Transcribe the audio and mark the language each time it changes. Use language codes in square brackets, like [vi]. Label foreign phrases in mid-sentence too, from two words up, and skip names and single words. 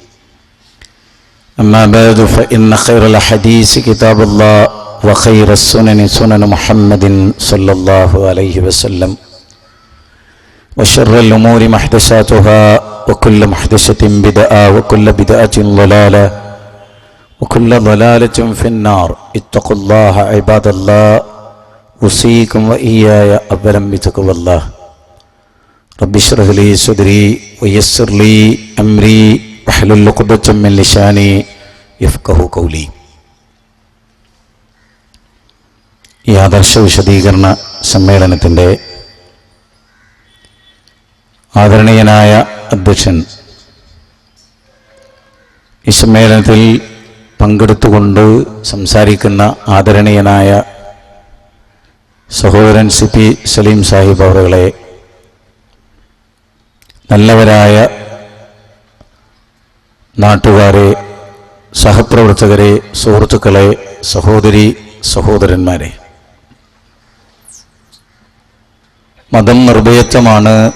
[ar] أما بعد، فإن خير الحديث كتاب الله، وخير السنن سنن محمد صلى الله عليه وسلم، وشر الأمور محدثاتها، وكل محدثة بدعة، وكل بدعة ضلالة، وكل ضلالة في النار. اتقوا الله عباد الله، أوصيكم وإياي أولا بتقوى الله. رب اشرح لي صدري ويسر لي أمري واحلل عقدة من لساني يفقهوا قولي. [ml] ഈ ആദർശ വിശദീകരണ സമ്മേളനത്തിൻ്റെ ആദരണീയനായ അധ്യക്ഷൻ, ഈ സമ്മേളനത്തിൽ പങ്കെടുത്തുകൊണ്ട് സംസാരിക്കുന്ന ആദരണീയനായ സഹോദരൻ CP സലീം സാഹിബ് അവറുകളെ, നല്ലവരായ നാട്ടുകാരെ, സഹപ്രവർത്തകരെ, സുഹൃത്തുക്കളെ, സഹോദരി സഹോദരന്മാരെ, മതം നിർഭയത്വമാണ്